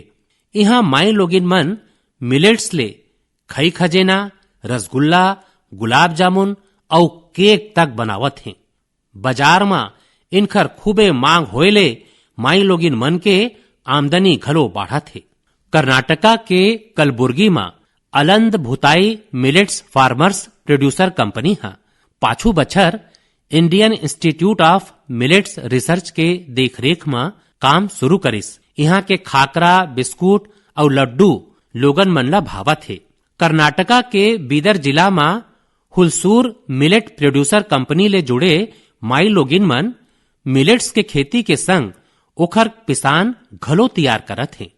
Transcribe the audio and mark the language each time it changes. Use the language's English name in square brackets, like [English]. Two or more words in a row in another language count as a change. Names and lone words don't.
[Chhattisgarhi] यहाँ माई लोगिन मन मिलेट्स ले खई खजेना, रसगुल्ला, गुलाब जामुन और केक तक बनावत हैं। बाजार में इनकर खूबे मांग होएले माई लोगिन मन के आमदनी घलो बढ़त है। कर्नाटका के कलबुर्गी में अलंद भुताई मिलेट्स फार्मर्स प्रोड्यूसर कंपनी है पाछू बछर इंडियन इंस्टीट्यूट ऑफ मिलेट्स रिसर्च के देखरेख में काम शुरू करिस। यहाँ के खाकरा, बिस्कुट और लड्डू लोगन मन ला भावत है। कर्नाटका के बीदर जिला में हुलसूर मिलेट प्रोड्यूसर कंपनी ले जुड़े माई लोगिन मन मिलेट्स के खेती के संग ओखर पिसान घलो तैयार करत है।